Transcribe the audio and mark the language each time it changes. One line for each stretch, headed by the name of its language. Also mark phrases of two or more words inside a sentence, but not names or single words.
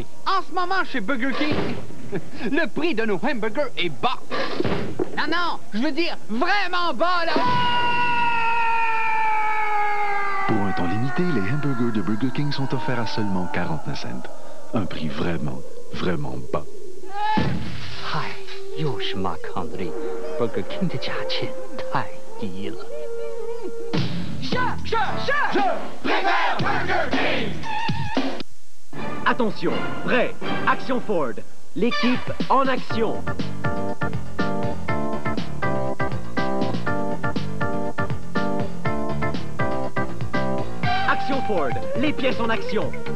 French: En ce moment, chez Burger King, le prix de nos hamburgers est bas. Non, je veux dire vraiment bas, là. Pour un temps limité, les hamburgers de Burger King sont offerts à seulement 49 cents. Un prix vraiment, vraiment bas.
Chinese: 嗨，又是 Marc-André。Burger King 的价钱太低了。
French: Je préfère Burger King. Attention, prêt, action Ford. L'équipe en action. Action Ford, les pièces en action.